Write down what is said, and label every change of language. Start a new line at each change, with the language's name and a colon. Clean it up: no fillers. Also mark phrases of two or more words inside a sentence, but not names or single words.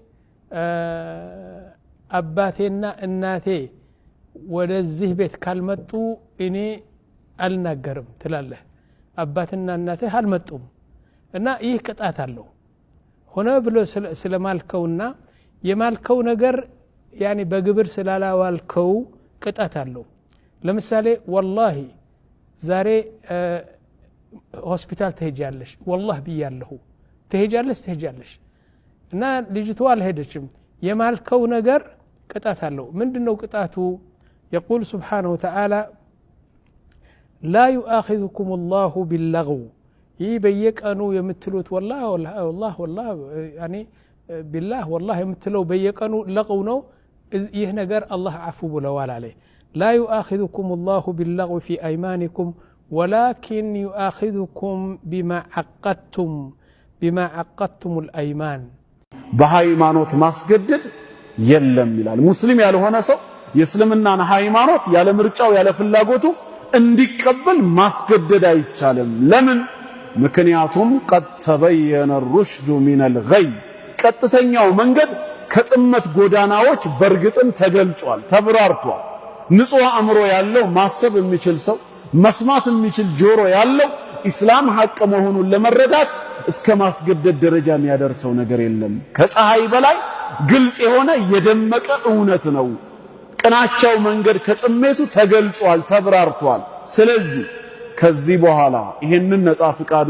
Amharic: አባቴና እናቴ ወደዚህ ቤት ካልመጡ እኔ አልናገርም ትላለህ። አባትና እናቴ አልመጡም እና ይህ ቅጣት አለው። ሆነ ብሎ ስለማልከውና የማልከው ነገር ያኒ በግብር ስላላዋልከው ቅጣት አለው። ለምሳሌ ወላሂ ዛሬ ሆስፒታል ትሄጃለሽ፣ ወላሂ ብያለሁ፣ ትሄጃለሽ እና ልጅቷ አልሄደችም። የማልከው ነገር ቅጣት አለው። ምንድነው ቅጣቱ?
Arabic: يقول سبحانه وتعالى لا يؤاخذكم الله باللغو
Amharic: ይህ በየቀኑ የምትሉት
Arabic: والله يعني بالله والله
Amharic: የምትለው በየቀኑ ለغው ነው። ይህ ነገር አላህ አፉ ብለዋል አለ።
Arabic: لا يؤاخذكم الله باللغو في أيمانكم ولكن يؤاخذكم بما عقدتم الأيمان
Amharic: በሃይማኖት ማስገደድ የለም ይላል። ሙስሊም ያልሆነ ሰው የእስልምናን ሃይማኖት ያለ ምርጫው ያለ ፍላጎቱ እንዲቀበል ማስገደድ አይቻልም። ለምን? ምክንያቱም
Arabic: قد تبين الرشد من الغي
Amharic: ቀጥተኛው መንገድ ከጥመት ጎዳናዎች በርግጥም ተገልጿል፣ ተብራርቷል። ንጹህ አእምሮ ያለው ማሰብ የሚችል ሰው መስማት የሚችል ጆሮ ያለው ኢስላም ሐቅ መሆኑን ለመረዳት እስከ ማስገደድ ደረጃ የሚያደርሰው ነገር የለም። ከፀሐይ በላይ ግልጽ የሆነ የደመቀ እውነት ነው። ቅናቻው መንገድ ከጥሜቱ ተገልጿል፣ ተብራርቷል። ስለዚህ ከዚህ በኋላ ይሄንን ነፃ ፍቃዱን